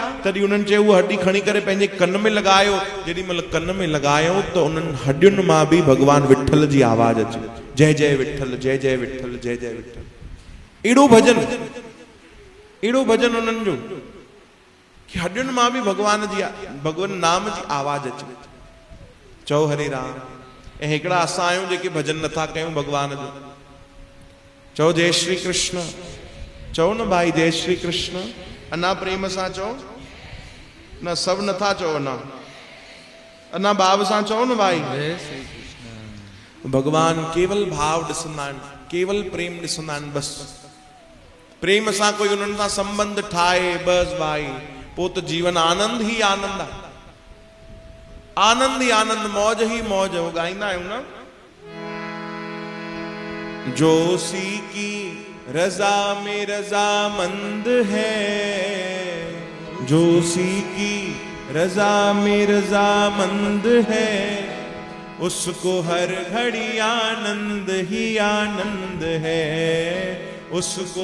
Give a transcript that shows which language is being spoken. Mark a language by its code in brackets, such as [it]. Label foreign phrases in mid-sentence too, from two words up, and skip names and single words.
[sd] तॾहिं उन्हनि चयो उहा हड्डी खणी करे पंहिंजे कन में लॻायो। जेॾीमहिल कन में लॻायो त उन्हनि हड्डियुनि मां बि भॻवान विठल जी आवाज़ अचे, जय जय विठल, जय जय विठल, जय जय विठल। एड़ो भजन उन्हनि जो कि हड्डियुनि मां बि भगवान नाम जी आवाज़ अचे। चओ हरे राम। ऐं हिकिड़ा असां आहियूं जेके भजन नथा कयूं भगवान जो। चओ जय श्री कृष्ण, चओ न भाई जय श्री कृष्ण। अना प्रेम सां चओ न, सभु नथा चओ, अना भाव सां चओ न भाई जय श्री कृष्ण। भगवान केवल भाव ॾिसंदा आहिनि, केवल प्रेम ॾिसंदा आहिनि। बसि प्रेम सां कोई उन्हनि सां संबंध ठाहे बसि भाई, पोइ त जीवन आनंद ही आनंद आहे। आनंद ही आनंद, मौज ही मौज। हो गाईंदा आहियूं न, [hi] जो सी की रजा में रजामंद है, जो सी की रजा में रजामंद है, उसको हर घड़ी आनंद ही आनंद है, उसको